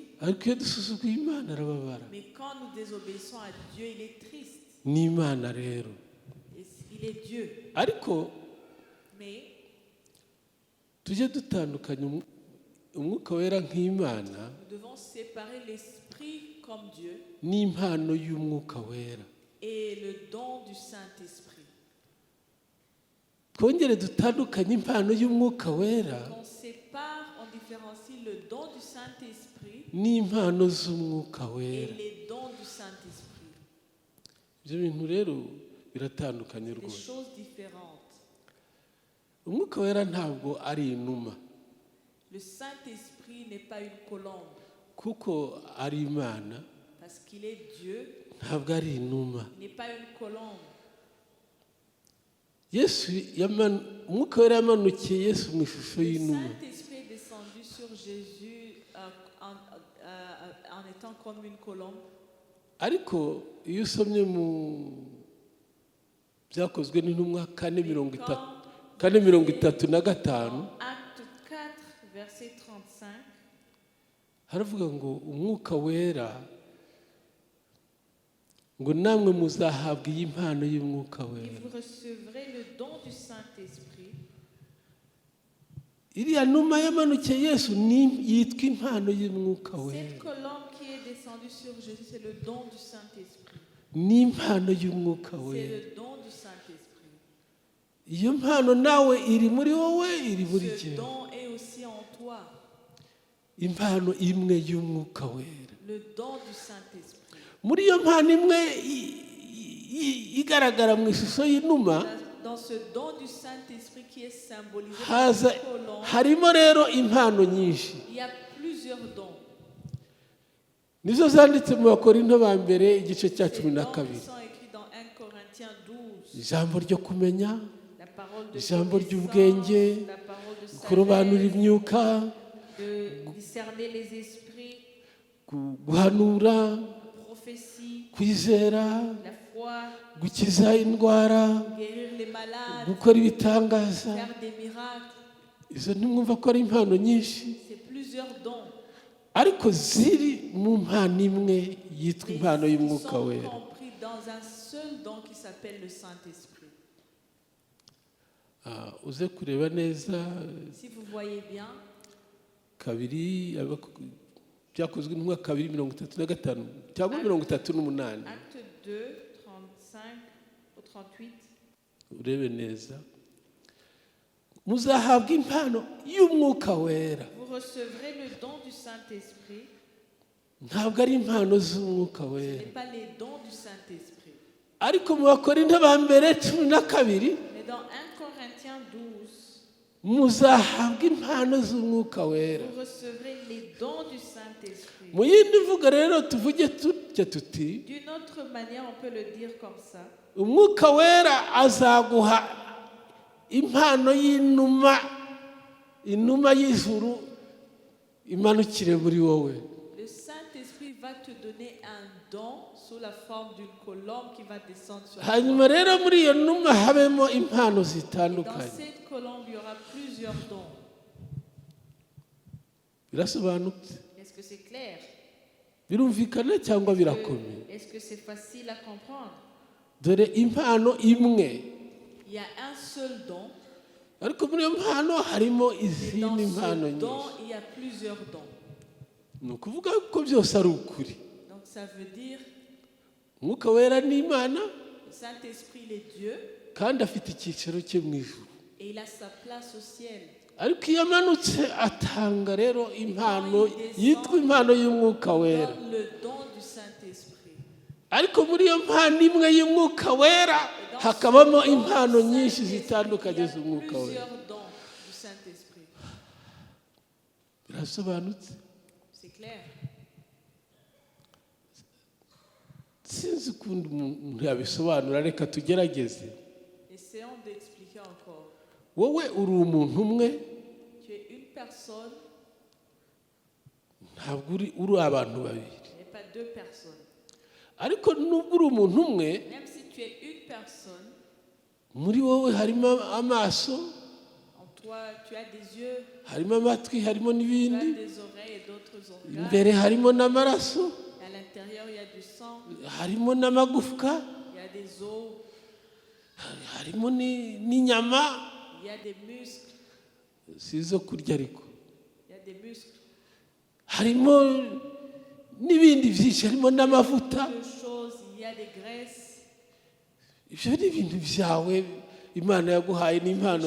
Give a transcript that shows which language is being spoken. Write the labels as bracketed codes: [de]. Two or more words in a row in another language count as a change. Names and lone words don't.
[rw] ariko iyo dusuzuguye Imana arababara. [fr] Mais quand nous désobéissons à Dieu, il est triste. [rw] Ni Imana rero, [fr] Et il est Dieu. [rw] ariko [fr] Mais [rw] tujye dutandukanya umwuka wera nk'Imana [fr] nous devons séparer l'Esprit comme Dieu [rw] n'impano y'umwuka wera. [fr] et le don du Saint-Esprit. [rw] Twongere dutandukanye impano y'umwuka wera [fr] On sépare, on différencie le don du Saint-Esprit [rw] n'impano z'umwuka [fr] et [rw] wera. [fr] les dons du Saint-Esprit. [rw] Ibyo bintu rero biratandukanye [fr] Des [rw] rwose. [fr] choses différentes. [rw] Umwuka wera ntabwo ari inuma, [fr] Le Saint-Esprit n'est pas une colombe [rw] kuko ari Imana, [fr] parce qu'il est Dieu. [rw] ntabwo ari inuma. [fr] Il n'est pas une colombe. [rw] Umwuka wera yamanukiye Yesu mu ishusho [fr] Le [rw] y'inuma, [fr] Saint-Esprit est descendu sur Jésus en étant comme une colombe. [rw] ariko iyo usomye mu byakozwe n'intumwa 4:35 [fr] Acte 4, verset 35. [rw] haravuga ngo umwuka wera ngo namwe muzahabwa iyi mpano y'umwuka [fr] Et [rw] wera. [fr] vous recevrez le don du Saint-Esprit. [rw] Iriya numa yamanukiye Yesu yitwa impano y'umwuka [fr] Cette [rw] wera, [fr] colombe qui est descendue sur Jésus, c'est le don du Saint-Esprit. [rw] ni impano y'umwuka [fr] C'est [rw] wera. [fr] le don du Saint-Esprit. [rw] Iyo mpano nawe iri muri wowe, iri muri [fr] Ce [rw] jyewe. [fr] don est aussi en toi. [rw] Impano imwe y'umwuka wera. [fr] Le don du Saint-Esprit. [rw] Muri iyo mpano imwe igaragara mu ishusho y'inuma, [fr] Dans ce don du Saint-Esprit qui est symbolisé par [rw] haza [fr] une colombe, [rw] harimo rero impano nyinshi. [fr] il y a plusieurs dons. [rw] Nizo zanditse mu Bakorinto ba mbere igice cya [fr] Ces dons [rw] 12. [fr] qui sont écrits dans 1 Corinthiens 12. [rw] ijambo ryo kumenya, [fr] la parole de [rw] ijambo ry'ubwenge, [fr] connaissance, la parole de [rw] kurobanura [fr] sagesse, [rw] imyuka, [fr] de discerner les esprits, [rw] guhanura, [fr] prophétie, [rw] kwizera, [fr] la foi, [rw] gukiza indwara, [fr] guérir les malades, [rw] gukora ibitangaza. [fr] faire des miracles. [rw] Izo ntimwumva ko ari impano nyinshi, [fr] C'est plusieurs dons. [rw] ariko ziri mu mpano imwe yitwa impano [fr] Qui [rw] y'umwuka [fr] sont [rw] wera. [fr] compris dans un seul don qui s'appelle le Saint-Esprit. [rw] Uze kureba neza [fr] Si vous voyez bien, [rw] kabiri byakozwe mu mwaka 235 cyangwa 38. [fr] acte 2, 35 au 38. [rw] Urebe neza, muzahabwa impano y'umwuka wera. [fr] Vous recevrez le don du Saint-Esprit. [rw] Ntabwo ari impano z'umwuka [fr] Ce [rw] wera, [fr] n'est pas les dons du Saint-Esprit. [rw] ariko mu Bakorinto ba mbere 12 [fr] Mais dans 1 Corinthiens 12, [rw] muzahabwa impano z'umwuka wera. [fr] vous recevrez les dons du Saint-Esprit. [rw] Mu yindi mvugo rero tuvuge tutya tuti, [fr] D'une autre manière, on peut le dire comme ça. [rw] umwuka wera azaguha impano y'inuma, inuma y'ijuru imanukire muri wowe. [fr] Le Saint-Esprit va te donner un don sous la forme d'une colombe qui va descendre sur toi. [rw] Hanyuma rero muri iyo numa habemo impano [fr] Dans [rw] zitandukanye. [fr] cette colombe, il y aura plusieurs dons. [rw] Birasobanutse? [fr] Est-ce que c'est clair? [rw] Birumvikana cyangwa birakomeye? [fr] Est-ce que c'est facile à comprendre? [rw] Dore impano imwe, [fr] Il y a un seul don. [rw] ariko muri iyo mpano harimo [fr] Et dans [rw] izindi mpano [fr] ce don, [rw] nyinshi. [fr] il y a plusieurs dons. [rw] Ni ukuvuga ko byose ari ukuri. [fr] Donc ça veut dire [rw] Umwuka wera ni Imana [fr] le Saint-Esprit, il est Dieu [rw] kandi afite icyicaro cye mu ijuru. [fr] et il a sa place au ciel. [rw] Ariko iyo amanutse atanga rero impano yitwa impano y'umwuka [fr] Il [rw] wera. [fr] donne le don du Saint-Esprit. [rw] Ariko muri iyo mpano imwe y'umwuka wera hakabamo impano nyinshi zitandukanye z'umwuka wera. [fr] Plusieurs dons du Saint-Esprit. [rw] Birasobanutse? [fr] C'est clair? [rw] Sinzi ukundi umuntu yabisobanura, reka tugerageze. [fr] Essayons d'expliquer encore. [rw] Wowe uri umuntu umwe, [fr] Tu es une personne, [rw] ntabwo uri abantu babiri. [fr] tu n'es pas deux personnes. [rw] Ariko nubwo uri umuntu umwe, [fr] Même si tu es une personne, [rw] muri wowe harimo amaso, [fr] en toi, tu as des yeux, [rw] harimo amatwi, harimo [fr] tu as [rw] n'ibindi. [fr] des oreilles et d'autres organes. [rw] Imbere harimo n'amaraso, [fr] Et à l'intérieur, il y a du sang, [rw] harimo n'amagufwa, [fr] il y a des os, [rw] harimo n'inyama. [fr] il y a des muscles, [rw] Si izo kurya ariko [fr] il y a des muscles. [rw] harimo n'ibindi byinshi, harimo n'amavuta. [fr] Deux choses, il y a des graisses, [rw] Ibyo ni ibintu byawe Imana yaguhaye n'impano